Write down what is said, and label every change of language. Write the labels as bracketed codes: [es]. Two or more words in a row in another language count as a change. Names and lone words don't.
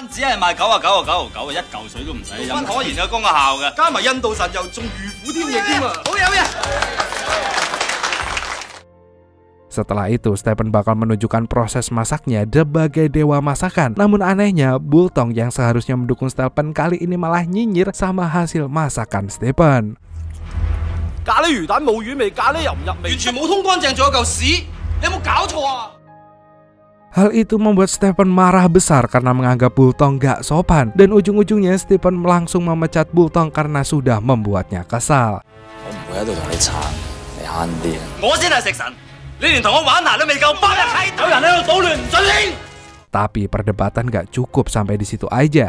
[id] Setelah itu, Stephen bakal menunjukkan proses masaknya sebagai dewa masakan. Namun anehnya, Bultong yang seharusnya mendukung Stephen kali ini malah nyinyir sama hasil masakan Stephen. [yue] 咖喱魚蛋冇魚味，咖喱又唔入味，完全冇通乾淨，仲有嚿屎，你有冇搞錯啊？ [id] Hal itu membuat Stephen marah besar karena menganggap Bultong gak sopan, dan ujung-ujungnya Stephen langsung memecat Bultong karena sudah membuatnya kesal. Tapi perdebatan gak cukup sampai di situ aja.